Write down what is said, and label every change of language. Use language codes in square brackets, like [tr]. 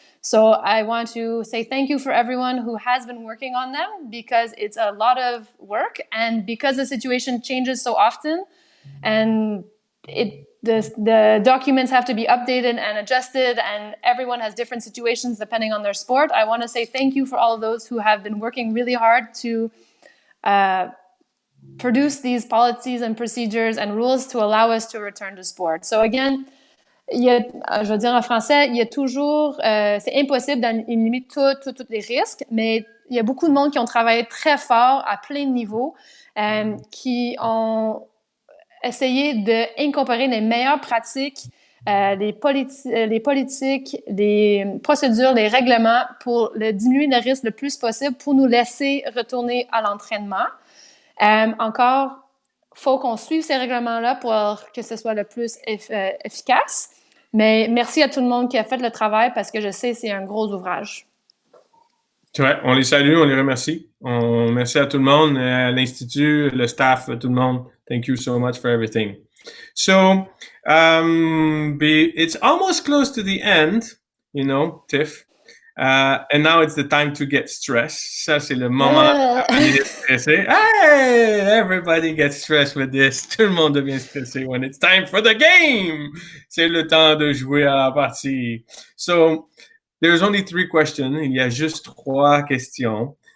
[en] So I want to say thank you for everyone who has been working on them, because it's a lot of work, and because the situation changes so often and the documents have to be updated and adjusted, and everyone has different situations depending on their sport. I want to say thank you for all of those who have been working really hard to produce these policies and procedures and rules to allow us to return to sport. So again, [fr] je vais dire en français, il y a toujours, c'est impossible d'éliminer tous les risques, mais il y a beaucoup de monde qui ont travaillé très fort à plein de niveaux, qui ont essayé d'incorporer les meilleures pratiques, les politiques, les procédures, les règlements pour diminuer le risque le plus possible pour nous laisser retourner à l'entraînement. Encore, il faut qu'on suive ces règlements-là pour que ce soit le plus efficace. Mais merci à tout le monde qui a fait le travail, parce que je sais que c'est un gros ouvrage. C'est vrai, on les salue, on les remercie. Merci à tout le monde, à l'Institut, le staff, tout le monde. [en] Thank you so much for everything. So, it's almost close to the end, Tiff. And now it's the time to get stressed. [fr] Ça, c'est le moment de stresser. [en] Hey, everybody gets stressed with this. [fr] Tout le monde devient stressé [en] when it's time for the game. [fr] C'est le temps de jouer à la partie. [en] So, there's only 3 questions. [fr] Il y a juste 3 questions.